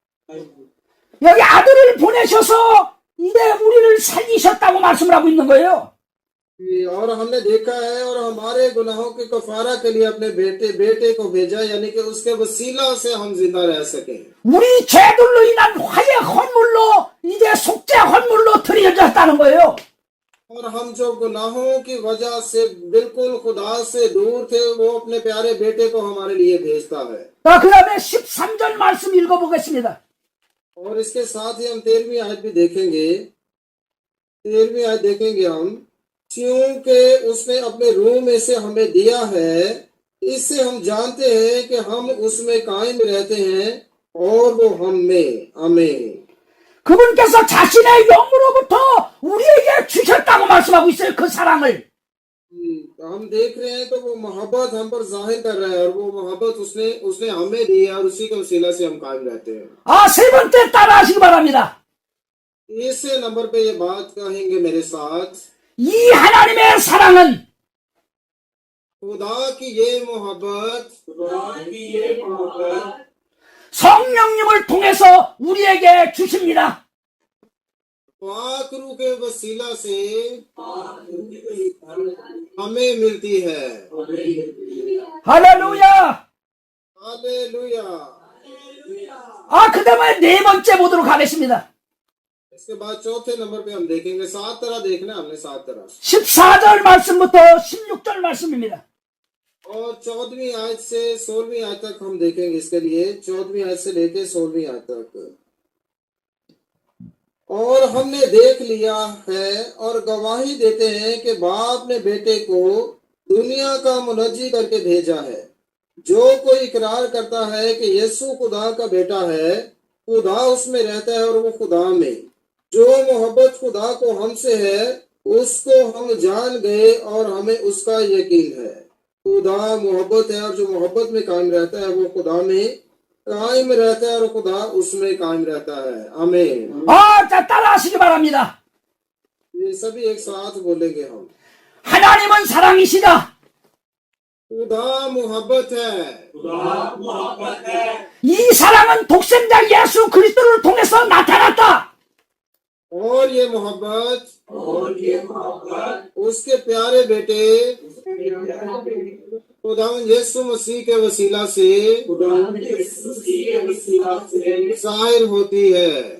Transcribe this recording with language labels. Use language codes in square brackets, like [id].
[ko] 여기 아들을 보내셔서 이제 우리를 살리셨다고 말씀을 하고 있는 거예요. [hi] और हमने देखा है और हमारे गुनाहों के कफारा के लिए अपने बेटे को भेजा, यानी कि उसके वसीला से हम जिंदा रह सकें। [ko] 우리 죄들로 인한 화해 헌물로 이제 속죄 헌물로 드려졌다는 거예요. [hi] और हम जो गुनाहों की वजह से बिल्कुल खुदा से दूर थे, वो अपने प्यारे बेटे को हमारे लिए भेजता है। [ko] 그 다음에 13절 말씀 읽어보겠습니다. [hi] और इसके साथ ही हम 13वीं आयत भी देखेंगे। 13वीं आयत देखेंगे हम, क्योंकि उसने अपने रूह में से हमें दिया है, इससे हम जानते हैं कि हम उसमें कायम रहते हैं और वो हम में। आमीन। [ko] 그분께서 자신의 영으로부터 우리에게 주셨다고 말씀하고 있어요. 그 사랑을. [hi] हम देख रहे हैं तो वो मोहब्बत हम पर जाहिर कर रहा है, और वो मोहब्बत उसने उसने हमें दी है, और उसी के वसीला से हम कायम रहते हैं। [ko] 세 번째 따라하시기 바랍니다. [hi] तीसरे नंबर पे ये बात कहेंगे मेरे साथ, [ko] 이 하나님의 사랑은 [hi] खुदा की ये मोहब्बत [ko] 성령님을 통해서 우리에게 주십니다. [hi] पाक रूह के वसीला से हमें मिलती है। [ko] 할렐루야. [hi] हालेलुया। [ko] 그 다음에 네 번째 보도록 하겠습니다. [hi] इसके बाद चौथे नंबर पे हम देखेंगे, 7 तरह देखना है हमने, 7 तरह। [ko] 14절 말씀부터 16절 말씀입니다. [hi] और 14वीं आयत से 16वीं आयत तक हम देखेंगे। इसके लिए 14वीं आयत से लेके 16वीं आयत तक। और हमने देख लिया है और गवाही देते हैं कि बाप ने बेटे को दुनिया का मुनज्जी करके भेजा है। जो कोई इकरार करता है कि यीशु खुदा का बेटा है, खुदा उसमें रहता है और वो खुदा में। जो मोहब्बत खुदा को हमसे है उसको हम जान गए और हमें उसका यकीन है। खुदा मोहब्बत है और जो मोहब्बत में कायम रहता है वो खुदा में कायम रहता है और खुदा उसमें कायम रहता है। आमीन। [ko] 자, 따라하시기 바랍니다. [hi] ये सभी एक साथ बोलेंगे हम। [ko] 하나님은 사랑이시다. [hi] खुदा मोहब्बत है। [ko] 이 사랑은 독생자 예수 그리스도를 통해서 나타났다. [hi] और ये मोहब्बत उसके प्यारे बेटे खुदा यीशु मसीह के वसीला से जाहिर होती है।